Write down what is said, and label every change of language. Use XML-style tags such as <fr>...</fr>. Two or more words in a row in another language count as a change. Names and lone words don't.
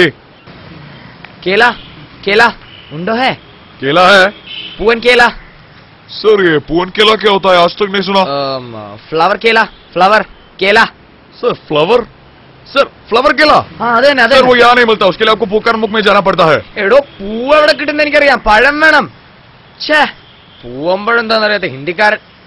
<hi>केला. केला उंडो है? केला है. पूवन केला. सर ये पूवन केला क्या होता है? आज तक नहीं सुना. फ्लावर केला. फ्लावर केला. सर फ्लावर. सर फ्लावर केला. हाँ अदे ना. सर वो यहाँ नहीं मिलता, उसके लिए आपको पोकरमुख में जाना पड़ता है.</hi> <ml>എടോ പൂവ് എവിടെ കിട്ടുന്ന എനിക്കറിയാം, പഴം വേണം. ഛേ പൂവമ്പഴം എന്താണെന്നറിയാത്ത ഹിന്ദിക്കാരൻ.</ml>